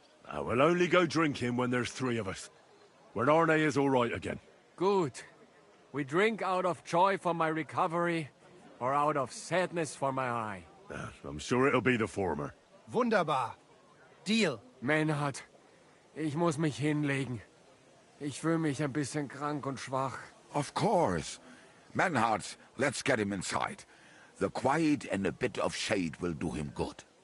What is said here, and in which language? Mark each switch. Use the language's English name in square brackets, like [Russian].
[English] I will only go drinking when there's three of us. When Arne is all right again. Good. We drink out of joy for my recovery, or out of sadness for my eye. I'm sure it'll be the former. Wunderbar. Deal. [German] Menhard, ich muss mich hinlegen. Ich fühle mich ein bisschen krank und schwach. [English] Of course. Menhard, let's get him inside. The quiet and a bit of shade will do him good.